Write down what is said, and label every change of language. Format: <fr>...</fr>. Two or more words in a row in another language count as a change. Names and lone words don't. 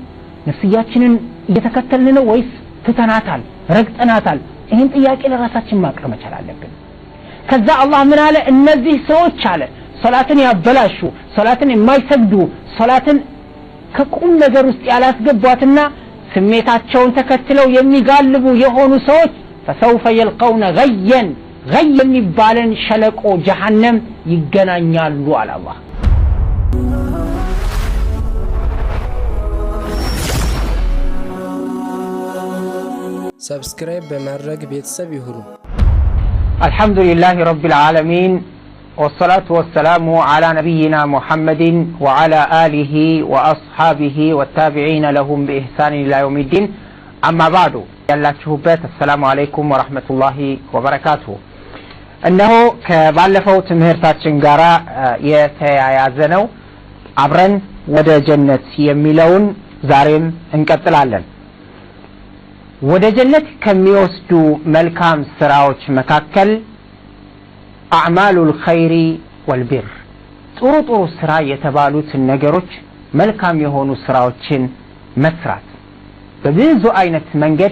<am>ነፍስያችንን እየተከተልን ነው ወይስ ትተናታል፣ ረግጠናታል? ይህን ጥያቄ ለራሳችን ማቅረብ መቻል አለብን። ከዛ አላህ ምን አለ? እነዚህ ሰዎች አለ ሶላትን ያበላሹ፣ ሶላትን የማይሰግዱ፣ ሶላትን ከቁም ነገር ውስጥ ያላስገቧትና ስሜታቸውን ተከትለው የሚጋልቡ የሆኑ ሰዎች</am> <ar>فسوف يلقون غيا</ar> <am>የሚባለን ሸለቆ ጀሃነም ይገናኛሉ አለ አላህ። ሰብስክራይብ በማድረግ ቤተሰብ ይሁኑ።</am> <ar>الحمد لله رب العالمين والصلاة والسلام على نبينا محمد وعلى آله وأصحابه والتابعين لهم بإحسان إلى يوم الدين. أما بعد ያላችሁበት السلام عليكم ورحمة الله وبركاته.</ar> <am>እነሆ ከባለፈው ትምህርታችን ጋራ የተያያዘነው አብረን ወደ ጀነት የሚለውን ዛሬም እንቀጥላለን። ወደ ጀነት ከሚወስዱ መልካም ስራዎች መካከል</am> <ar>أعمال الخير والبر</ar> <am>ጥሩ ስራ የተባሉት ነገሮች መልካም የሆኑ ስራዎችን መስራት በብዙ አይነት መንገድ</am>